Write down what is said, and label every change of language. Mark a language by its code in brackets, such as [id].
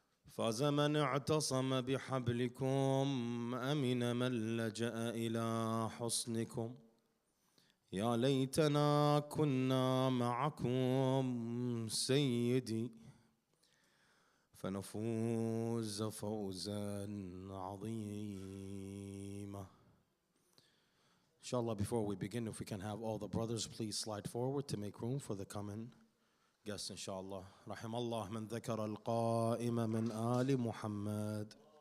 [ar] فاز من اعتصم بحبلكم، أمن من لجأ إلى حصنكم. يا ليتنا كنا معكم سيدي، فنفوز فوزا عظيما. [en] Inshallah, before we begin, if we can have all the brothers please slide forward to make room for the coming guests, inshallah. [ar] رحم الله من ذكر القائم من آل محمد.